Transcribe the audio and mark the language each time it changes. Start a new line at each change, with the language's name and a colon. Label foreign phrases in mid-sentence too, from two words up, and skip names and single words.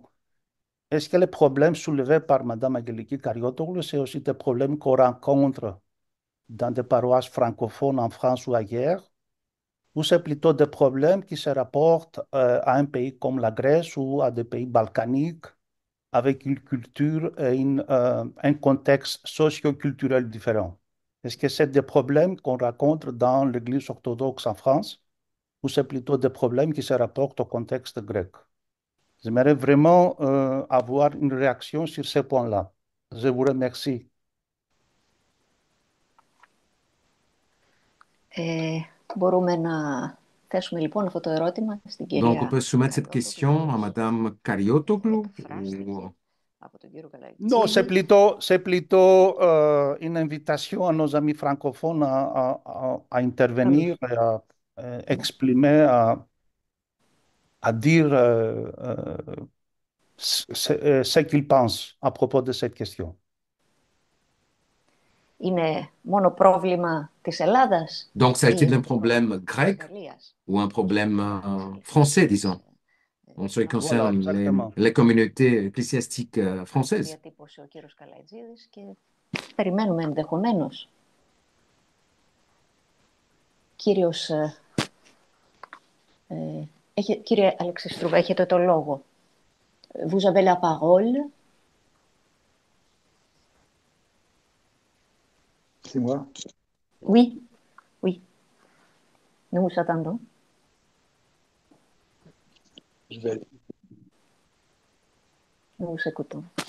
French: Est-ce que les problèmes soulevés par Mme Angeliki Kariotoglou, c'est aussi des problèmes qu'on rencontre dans des paroisses francophones en France ou ailleurs, ou c'est plutôt des problèmes qui se rapportent à un pays comme la Grèce ou à des pays balkaniques avec une culture et un contexte socio-culturel différent? Est-ce que c'est des problèmes qu'on rencontre dans l'Église orthodoxe en France ou c'est plutôt des problèmes qui se rapportent au contexte grec? J'aimerais vraiment avoir une réaction sur ces points-là. Je vous remercie.
Greek: Μπορούμε να θέσουμε λοιπόν αυτό το ερώτημα στην
French: Donc, on
Greek: κυρία
French: peut soumettre cette question à Madame Kariotoglou.
Greek: από τον κύριο
French: Non,
Greek: Καλαϊτζίδη.
French: c'est plutôt une invitation à nos amis francophones à intervenir et à exprimer, à dire ce qu'ils pensent à propos de cette question.
Greek: Είναι μόνο πρόβλημα της Ελλάδας
French: Donc, s'agit-il
Greek: ή
French: d'un problème grec
Greek: Ιταλίας?
French: ou un problème français, disons, en ce qui concerne exactement. les communautés ecclésiastiques françaises?
Greek: Διατύπωσε ο κύριος Καλαϊτζίδης και περιμένουμε ενδεχομένως. Κύριε Αλεξιστρούβα, έχετε το λόγο.
French: Vous avez la parole. C'est moi? Oui, oui. Nous vous attendons. Je vais... Nous vous écoutons.